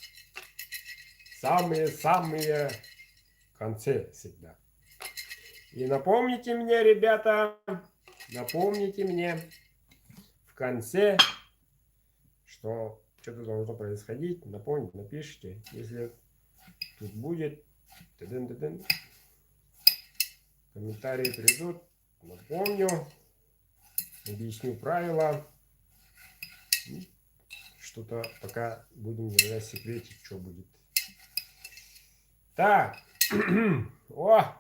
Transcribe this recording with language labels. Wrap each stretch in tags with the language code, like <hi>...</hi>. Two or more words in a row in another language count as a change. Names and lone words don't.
<ru>Самые в конце всегда. И напомните мне, ребята, напомните мне в конце, что что-то должно происходить. Напомните, напишите, если тут будет. Та-дын-та-дын. Комментарии придут. Напомню. Объясню правила. Что-то пока будем держать в секрете, что будет. Так. О!</ru>